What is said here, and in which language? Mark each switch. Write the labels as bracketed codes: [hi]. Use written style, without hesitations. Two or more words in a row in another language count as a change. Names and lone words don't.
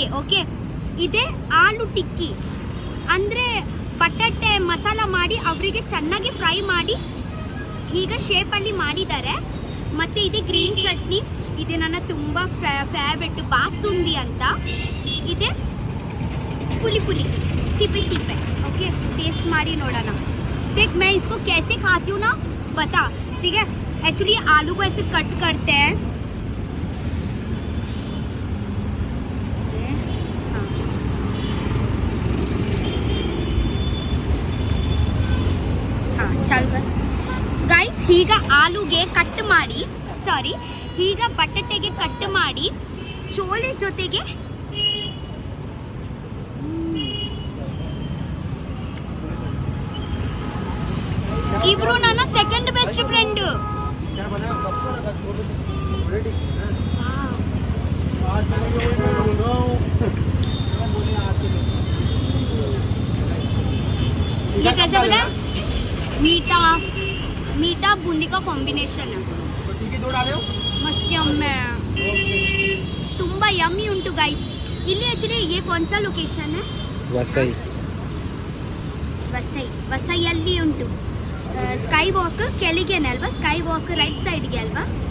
[kn] ಓಕೆ, ಇದೆ ಆಲೂ ಟಿಕ್ಕಿ ಅಂದರೆ ಬಟಾಟೆ ಮಸಾಲ ಮಾಡಿ ಅವರಿಗೆ ಚೆನ್ನಾಗಿ ಫ್ರೈ ಮಾಡಿ ಈಗ ಶೇಪಲ್ಲಿ ಮಾಡಿದ್ದಾರೆ. ಮತ್ತು ಇದೆ [en] green chutney, [kn] ಇದೆ ನನ್ನ ತುಂಬ ಫೇವ್ರೆಟ್ ಬಾಸುಂದಿ ಅಂತ. ಇದೆ ಪುಲಿ ಸಿಪ್ಪೆ. ಓಕೆ, ಟೇಸ್ಟ್ ಮಾಡಿ ನೋಡೋಣ. [hi] देख मैं इसको कैसे खाती हूँ ना, बता. ठीक है, एक्चुअली आलू को ऐसे कट करते हैं. हाँ चल गाइस, [kn] ಈಗ ಆಲೂಗೆ ಕಟ್ ಮಾಡಿ, ಈಗ ಬಟಾಟೆಗೆ ಕಟ್ ಮಾಡಿ ಚೋಲೆ ಜೊತೆಗೆ ಇಬ್ರು ನನ್ನ [en] second best friend. [hi] ये कैसे बता, मीठा बूंदी का कॉम्बिनेशन है. मस्त यम्मी, [kn] ತುಂಬಾ ಯಮ್ಮಿ ಉಂಟು ಗೈಸ್. ಇಲ್ಲಿ ಆಕ್ಚುಲಿ [hi] ये कौन सा लोकेशन है? [kn] ವಸೈಯಲ್ಲಿ ಉಂಟು. ಸ್ಕೈ ವಾಕ್ ಕೆಳಗೇನೆ ಅಲ್ವಾ? ಸ್ಕೈ ವಾಕ್ [en] right sideಗೆ [kn] ಅಲ್ವಾ?